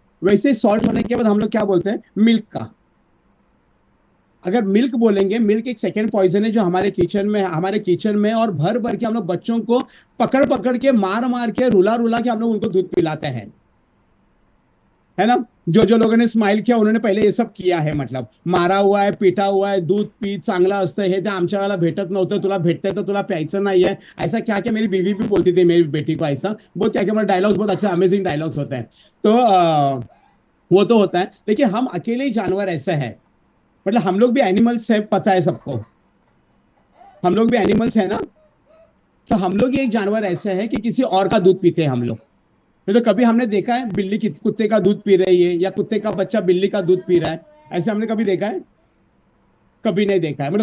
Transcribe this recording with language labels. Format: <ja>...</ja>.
<hi>वैसे सॉल्ट होने के बाद हम लोग क्या बोलते हैं, मिल्क का. अगर मिल्क बोलेंगे, मिल्क एक सेकेंड पॉइजन है जो हमारे किचन में और भर भर के हम लोग बच्चों को पकड़ पकड़ के मार मार के रुला रुला के हम लोग उनको दूध पिलाते हैं, है ना. जो जो लोगों ने स्माइल किया उन्होंने पहले ये सब किया है, मतलब मारा हुआ है, पिटा हुआ</hi> <mr>आहे, दूध पी चांगला असतं, हे ते आमच्या वेळेला भेटत नव्हतं, तुला भेटतंय तर तुला प्यायचं नाहीये,</mr> <hi>ऐसा क्या क्या. मेरी बीवी भी बोलती थी मेरी बेटी को ऐसा, बहुत क्या क्या मेरे डायलॉग्स बहुत अच्छे अमेजिंग डायलॉग्स होते हैं. तो वो तो होता है, लेकिन हम अकेले ही जानवर ऐसे हैं, मतलब हम लोग भी एनिमल्स है, पता है सबको, हम लोग भी एनिमल्स है ना. तो हम लोग ही एक जानवर ऐसे हैं कि किसी और का दूध पीते हैं हम लोग. तो कभी हमने देखा है बिल्ली कुत्ते का दूध पी रही है, या कुत्ते का बच्चा बिल्ली का दूध पी रहा है, ऐसे हमने कभी देखा है? कभी नहीं देखा है.</hi>